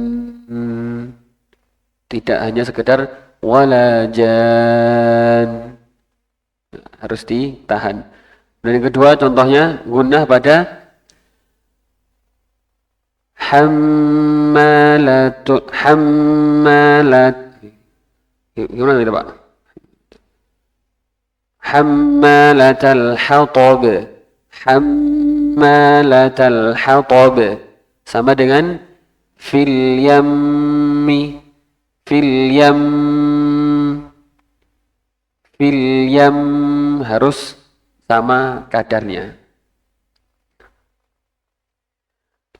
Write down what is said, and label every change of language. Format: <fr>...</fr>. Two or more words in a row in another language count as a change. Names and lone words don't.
<id>Tidak hanya sekedar walajan. Harus ditahan. Dan yang kedua contohnya gunnah pada hammalat. Gimana itu, Pak?</id> <ar>حمالة الحطب. حمالة الحطب.</ar> <id>Sama dengan</id> <ar>في اليم. في اليم</ar> <id>harus sama kadarnya.</id>